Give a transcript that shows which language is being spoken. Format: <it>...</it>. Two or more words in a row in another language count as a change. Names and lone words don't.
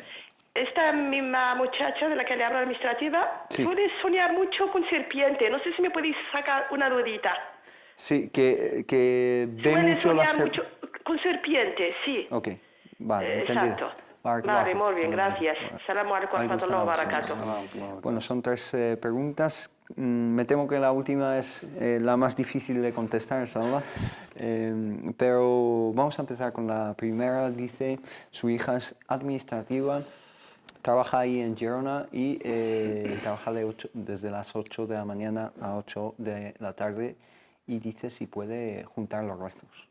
<es>Esta misma muchacha de la que le habla administrativa Sí. suele soñar mucho con serpiente. No sé si me podéis sacar una dudita. Sí, que ve Suele mucho la soñar mucho con serpiente, sí. Ok, vale, entendido. Exacto. Barakallahu Vale, fik. muy bien, gracias.</es> <ar>السلام عليكم و Alaikum رحمة الله و salam. barakatuh.</ar> <es>Bueno, son tres preguntas. Me temo que la última es la más difícil de contestar, inshallah. Pero vamos a empezar con la primera. Dice, su hija es administrativa, trabaja ahí en Girona y trabaja desde las 8 de la mañana a 8 de la tarde y dice si puede juntar los rezos.</es>